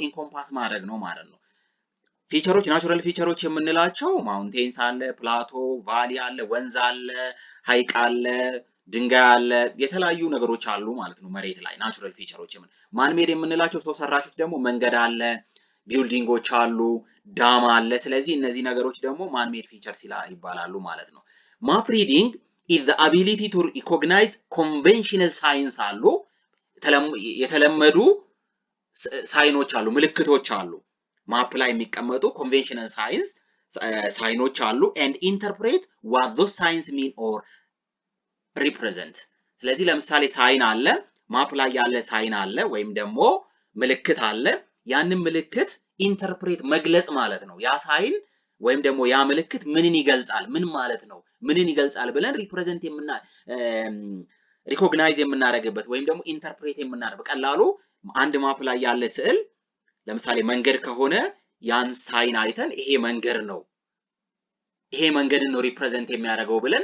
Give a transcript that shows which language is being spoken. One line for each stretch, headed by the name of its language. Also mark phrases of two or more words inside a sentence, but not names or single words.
Amharic: ኢንኮምፓስ ማድረግ ነው ማለት ነው።
English: featureሮች natural featureሮች
Amharic: የምንላቸው ማውንቴንስ አለ፣
English: plateau valley
Amharic: አለ፣ ወንዝ አለ፣ ሐይቅ አለ፣ ድንጋይ አለ፣ የተለያዩ ነገሮች አሉ ማለት ነው መሬት ላይ
English: natural featureሮች። man made
Amharic: የምንላቸው ሰው ሰራሾች ደግሞ መንገድ አለ፣ ቢልዲንጎች አሉ፣ ዳም አለ። ስለዚህ እነዚህ ነገሮች ደግሞ
English: man made features
Amharic: ይባላሉ ማለት ነው።
English: map reading is the ability to recognize conventional signs
Amharic: አሉ፣ የተለመዱ ሳይኖች አሉ፣ ምልክቶች አሉ። ማፕ ላይ የሚቀመጡ
English: conventional signሮች
Amharic: አሉ
English: and interpret what those signs mean or represent።
Amharic: ስለዚህ ለምሳሌ ሳይን አለ፣ ማፕ ላይ ያለ ሳይን አለ ወይም ደግሞ ምልክት አለ። ያንን ምልክት ኢንተርፕሬት መግለጽ ማለት ነው። ያ ሳይን ወይም ደግሞ ያ ምልክት ምንን ይገልጻል፣ ምን ማለት ነው፣ ምንን ይገልጻል ብለን ሪፕሬዘንት ሪኮግናይዝ የምናደርግበት ወይም ደግሞ ኢንተርፕሬት የምናደርግ በቀላሉ አንድ ማፕ ላይ ያለ ስዕል ለምሳሌ መንገድ ከሆነ ያን ሳይን አይተን ይሄ መንገድ ነው፣ ይሄ መንገድን ነው ሪፕሬዘንት የሚያደርገው ብለን